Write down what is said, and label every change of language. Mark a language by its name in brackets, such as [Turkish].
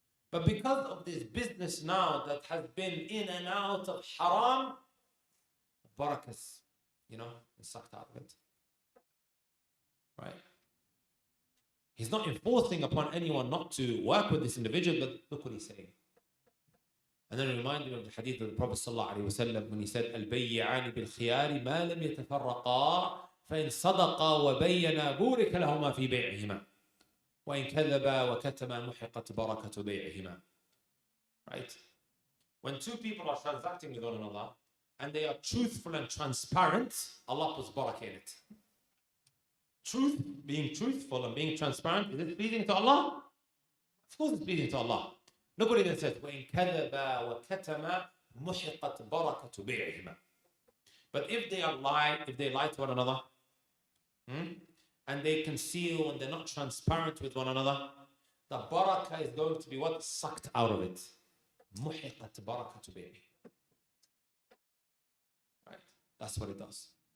[English] But because of this business now that has been in and out of haram, the barakah's, is sucked out of it. Right? He's not enforcing upon anyone not to work with this individual, but look what he's saying. And then remind me of the hadith of the Prophet ﷺ when he said, [Arabic] البيعان بالخيار ما لم يتفرقا فإن صدقا وبينا بورك لهما في بيعهما وإن كذبا وكتما محقت بركة بيعهما. [English] Right? When two people are transacting with one another and they are truthful and transparent, Allah puts barakah in it. Truth, being truthful and being transparent, is it pleasing to Allah? Of course it's pleasing to Allah. Look what it says, [Arabic] وَإِن كَذَبَا وَكَتَمَا مُحِقَتْ بَرَكَةُ بِيعِهِمَا. [English] But if they lie to one another, and they conceal and they're not transparent with one another, the barakah is going to be what? Sucked out of it. [Arabic] مُحِقَتْ بَرَكَةُ بِيعِهِمَا. [English] Right? That's what it does.